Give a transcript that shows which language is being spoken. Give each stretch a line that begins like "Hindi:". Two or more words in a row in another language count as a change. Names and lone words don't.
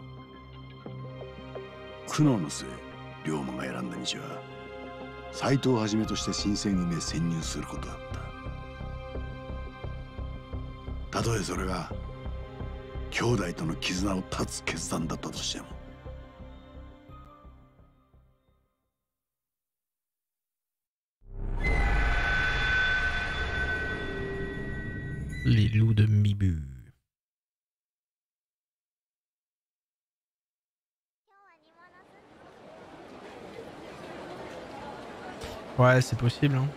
Japanese: 苦悩の末、龍馬が選んだ道は斎藤一として新選組へ潜入することだった。たとえそれが兄弟との絆を断つ決断だったとしても。
French: Les loups de Mibu. Ouais, c'est possible. Hein.